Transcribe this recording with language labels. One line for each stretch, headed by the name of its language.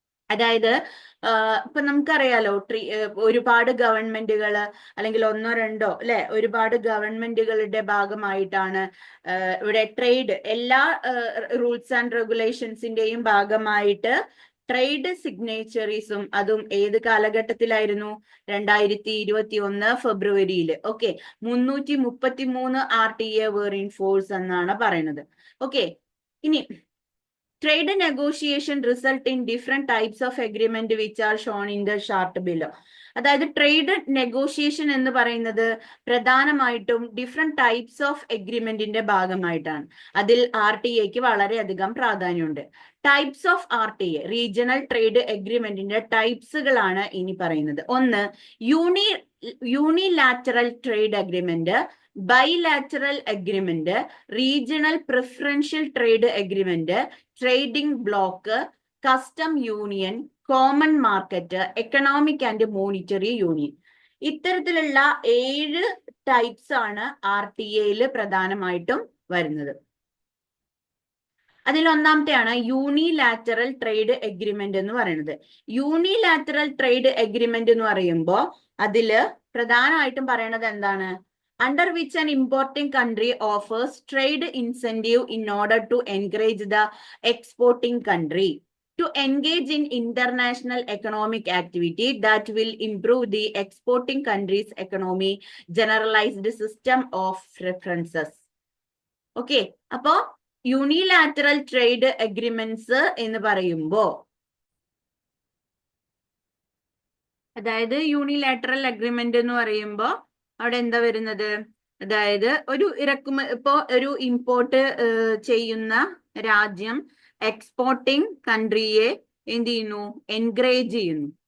Malayalam: അതായത് ഇപ്പൊ നമുക്കറിയാലോ ഒരുപാട് ഗവൺമെന്റുകൾ അല്ലെങ്കിൽ 1 or 2 അല്ലെ ഒരുപാട് ഗവൺമെന്റുകളുടെ ഭാഗമായിട്ടാണ് ഇവിടെ ട്രേഡ് എല്ലാ റൂൾസ് ആൻഡ് റെഗുലേഷൻസിന്റെയും ഭാഗമായിട്ട് ട്രേഡ് സിഗ്നേച്ചറീസും അതും ഏത് കാലഘട്ടത്തിലായിരുന്നു 2021 ഫെബ്രുവരിയിൽ.
English: okay, 333 RTA were in force
Malayalam: എന്നാണ് പറയുന്നത്.
English: Okay, ഇനി trade negotiation result in different types of agreement which are shown in the chart below.
Malayalam: അതായത് ട്രേഡ് നെഗോഷിയേഷൻ എന്ന് പറയുന്നത് പ്രധാനമായിട്ടും ഡിഫറെന്റ് ടൈപ്സ് ഓഫ് എഗ്രിമെന്റിന്റെ ഭാഗമായിട്ടാണ്. അതിൽ RTA വളരെയധികം പ്രാധാന്യമുണ്ട്. Types of RTA, regional trade എഗ്രിമെന്റിന്റെ ടൈപ്സുകളാണ് ഇനി പറയുന്നത്.
English: ഒന്ന്, unilateral trade agreement, bilateral agreement, regional preferential trade agreement, trading bloc, custom union, common market, economic and monetary union.
Malayalam: ഇത്തരത്തിലുള്ള 7 ടൈപ്സ് ആണ് RTA പ്രധാനമായിട്ടും വരുന്നത്. അതിൽ ഒന്നാമത്തെയാണ് യൂണിലാറ്ററൽ ട്രേഡ് എഗ്രിമെന്റ് എന്ന് പറയുന്നത്. യൂണിലാറ്ററൽ ട്രേഡ് എഗ്രിമെന്റ് എന്ന് പറയുമ്പോൾ അതില് പ്രധാനമായിട്ടും പറയണത് എന്താണ്?
English: under which an importing country offers trade incentive in order to encourage the exporting country to engage in international economic activity that will improve the exporting country's economy, generalized system of preferences.
Malayalam: Okay, അപ്പോ unilateral trade agreements എന്ന് പറയുമ്പോൾ അതായത് unilateral agreement എന്ന് പറയുമ്പോൾ അവിടെ എന്താ വരുന്നത്? അതായത് ഇപ്പോ ഒരു ഇമ്പോർട്ട് ചെയ്യുന്ന രാജ്യം എക്സ്പോർട്ടിംഗ് കൺട്രിയെ എന്ത് ചെയ്യുന്നു? എൻകറേജ് ചെയ്യുന്നു.